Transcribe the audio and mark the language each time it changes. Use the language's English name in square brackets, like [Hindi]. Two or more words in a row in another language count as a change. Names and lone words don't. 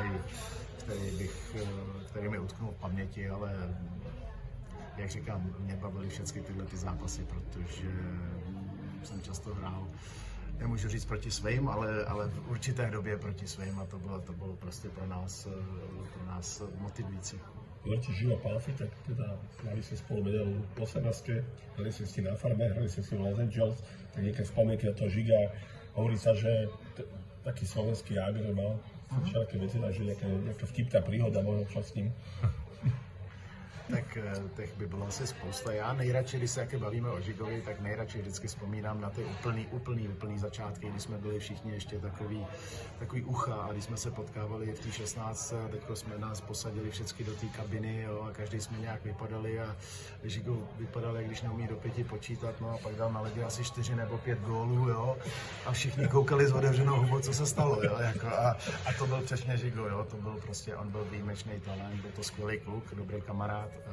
[Czech] který mi utknul v paměti, ale jak říkám, mě bavily všechny tyhle zápasy, protože jsem často hrál, nemůžu říct proti svým, ale v určité době proti svým a to bylo prostě pro nás motivující. [Slovak] Hovoríte Žigo Pálfy, tak teda mali ste spolu medailu po 17, hrali ste si na farme, hrali ste si v Los Angeles, tak niekedy spomienky na toho Žiga, hovorí sa, že taký slovenský Jágr mal všelijaké veci, takže nejaká vtipná príhoda možno čo s ním. [Czech] Tak těch by bylo asi spousta. Já nejradši, když se jaké bavíme o Žigovi, tak nejradši vždycky vzpomínám na ty úplný začátky, kdy jsme byli všichni ještě takový ucha a když jsme se potkávali v té 16, teďko jsme nás posadili všechny do té kabiny, jo, a každý jsme nějak vypadali a Žigo vypadal, jak když neumí do 5 počítat, no a pak dal na ledě asi 4 nebo 5 gólů, jo, a všichni koukali s otevřenou hubou, co se stalo, jo, jako a to byl přesně Žigo, jo, to byl prostě, on byl výjimečný talent, byl to skvělý kluk, dobrý kamarád,